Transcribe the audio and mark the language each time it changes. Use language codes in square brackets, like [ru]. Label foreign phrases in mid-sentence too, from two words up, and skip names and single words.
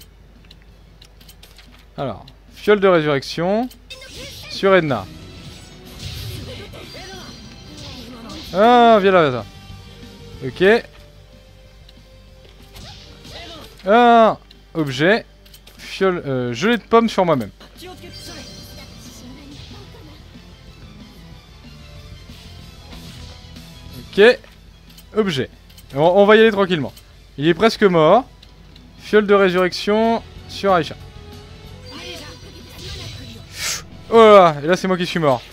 [fr] Alors, fiole de résurrection. Sur Edna. Ah, viens là, ok. Ah, objet. Fiole, gelée de pomme sur moi-même. [ja] 気をつけてそれ [fr] Ok. Objet. On va y aller tranquillement. Il est presque mort. Fiole de résurrection sur Aisha. Oh là là, et là c'est moi qui suis mort.